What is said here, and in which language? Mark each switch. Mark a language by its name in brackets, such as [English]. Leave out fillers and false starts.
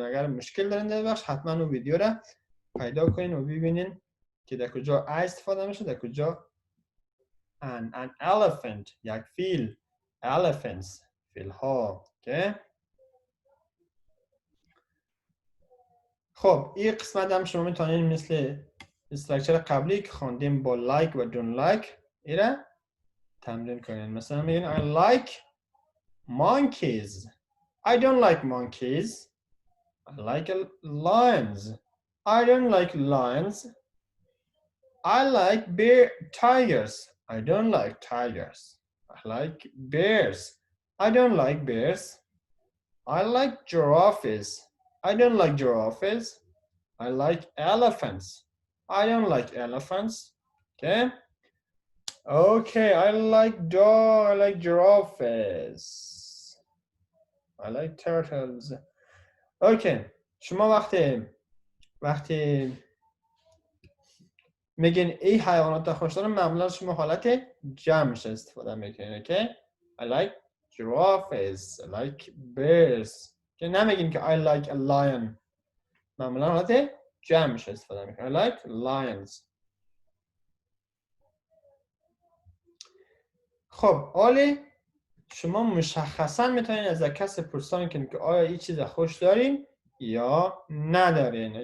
[Persian] اگر مشکل دارین در بخش حتما اون ویدیو را پیدا کنین و ببینین که در کجا ا استفاده میشه در کجا [English] an elephant [Persian] یک فیل. [English] elephants [Persian] فیل ها. [English] okay. [Persian] خب این قسمت هم شما میتونین مثل استراکچر قبلی که خواندیم با like و [English] don't like [Persian] ایره تمرین کنین. مثلا میگین [English] I like monkeys. I don't like monkeys. I like lions. I don't like lions. I like tigers. I don't like tigers. I like bears. I don't like bears. I like giraffes. I don't like giraffes. I like elephants. I don't like elephants. okay. Okay, I like dog. I like giraffes. I like turtles. Okay. [Persian] شما وقتی میگین این حیوانات رو خوش دارم، معمولا شما حالت جمعش استفاده میکنین. [English] Okay? I like giraffes. I like bears. [Persian] که نمیگین که [English] I like a lion. [Persian] معمولا حالت جمعش استفاده میکنین. [English] I like lions. [Persian] خب عالی. شما مشخصا میتونین از کسی پرسان کنین که آیا این چیز خوش دارین یا ندارین.